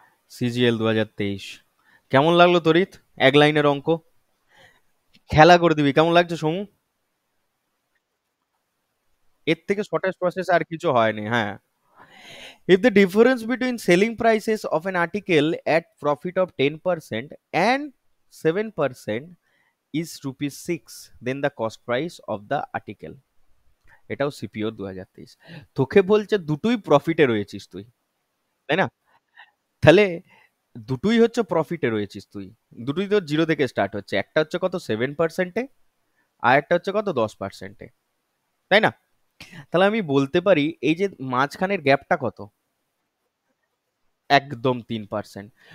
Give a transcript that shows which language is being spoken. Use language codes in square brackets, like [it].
[bn] CGL 2023। কেমন লাগলো তরিত? এক লাইনের অঙ্ক খেলা করে দিবি, কেমন লাগছে সমু? এর থেকে শর্টেস্ট প্রসেস আর কিছু হয়নি, হ্যাঁ। [en] If the difference between selling prices of an article at profit of 10% and 7% is rupees 6, then the cost price of the article। [bn] এটাও সিপিও 2023। তোকে বলছে দুটোই প্রফিটে রয়েছিস তুই, তাই না? তাহলে দুটোই হচ্ছে প্রফিটে রয়েছিস তুই। দুটোই তো জিরো থেকে স্টার্ট হচ্ছে, একটা হচ্ছে কত 7%-এ, আর একটা হচ্ছে কত 10%-এ, তাই না? তাহলে আমি বলতে পারি এই যে মাঝখানের গ্যাপটা কত, একদম 3%।